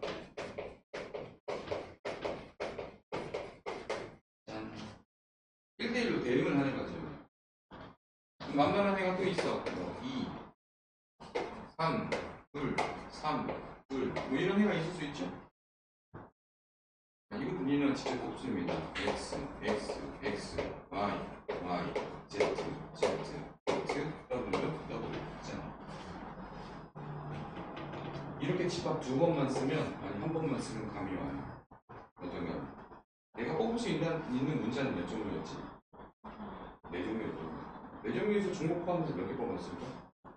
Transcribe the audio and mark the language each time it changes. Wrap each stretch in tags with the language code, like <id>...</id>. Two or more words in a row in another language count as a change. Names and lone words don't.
<ko>짠. 1대1로 대응을 하는 거죠. 만만한 애가 또 있어. 2, 3, 2, 3, 2 뭐 이런 애가 있을 수 있죠. 이거 본인은 직접 곱습니다. x, x, x, y, y, z, z, z, w, w. 자, 이렇게 집합 2번만 쓰면, 아니 1번만 쓰면 감이 와요. 어떤가요? 내가 뽑을 수 있는 문자는 몇 종류였지? 4종류였죠. 4종류에서 중복 포함해서 몇 개 뽑았을까?</ko>